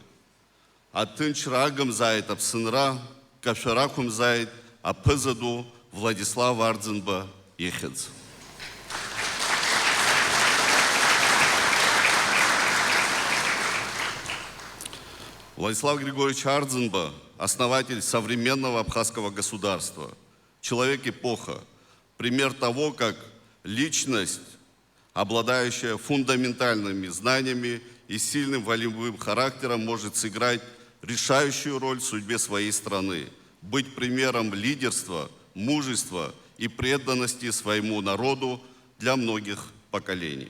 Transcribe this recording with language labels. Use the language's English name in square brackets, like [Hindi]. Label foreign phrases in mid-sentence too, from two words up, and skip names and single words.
[Abkhazian] Аҭынчра агымзааит Аԥсынра, кашәара ақәымзааит аԥыза ду Владислав Арӡынба ихьӡ. [Russian] Владислав Григорьевич Арӡынба – основатель современного абхазского государства, человек-эпоха, пример того, как личность, обладающая фундаментальными знаниями и сильным волевым характером, может сыграть решающую роль в судьбе своей страны, быть примером лидерства, мужества и преданности своему народу для многих поколений.